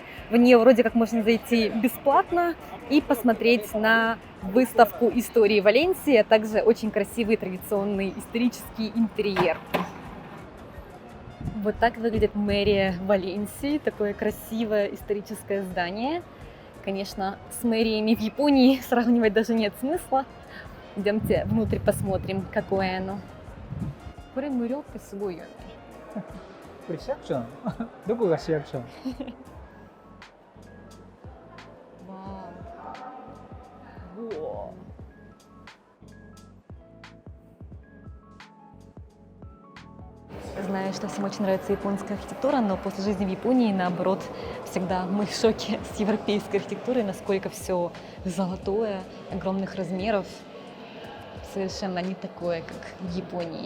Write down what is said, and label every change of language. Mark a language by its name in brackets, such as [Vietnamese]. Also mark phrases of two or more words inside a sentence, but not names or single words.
[Russian] В нее вроде как можно зайти бесплатно и посмотреть на выставку истории Валенсии, а также очень красивый традиционный исторический интерьер. Вот так выглядит мэрия Валенсии, такое красивое историческое здание. Конечно, с мэриями в Японии сравнивать даже нет смысла. Идемте внутрь посмотрим, какое оно. [Japanese] これ無料ってすごいよね。これ市役所なのどこが市役所なの [Russian] Вау. Знаю, что всем очень нравится японская архитектура, но после жизни в Японии, наоборот, всегда мы в шоке с европейской архитектурой, насколько все золотое, огромных размеров, совершенно не такое, как в Японии.